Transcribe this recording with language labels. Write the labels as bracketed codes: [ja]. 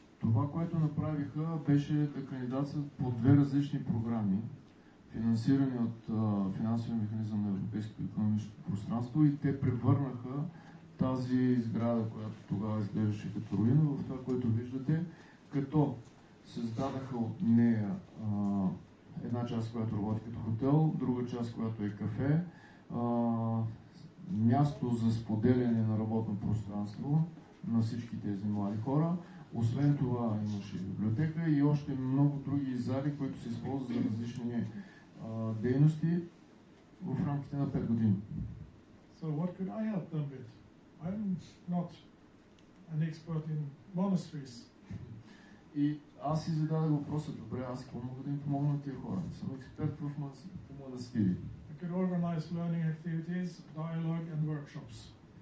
[bg] Това, което направиха, беше да кандидатстват по две различни програми, финансирани от финансовия механизъм на Европейското икономическо пространство, и те превърнаха тази сграда, която тогава изглеждаше като руина, в това, което виждате, като създадаха от нея една част, която работи като хотел, друга част, която е кафе, място за споделяне на работно пространство на всички тези млади хора. Освен това имаше библиотека и още много други зали, които се използват за различни дейности в рамките на 5 години. [en] So what could I help them with? I'm not an expert in monasteries. [bg] И аз си зададах въпроса, добре, аз какво мога да им помогна на тия хора? Не съм експерт в манастири. [en] I could organize learning activities, dialogue and workshops.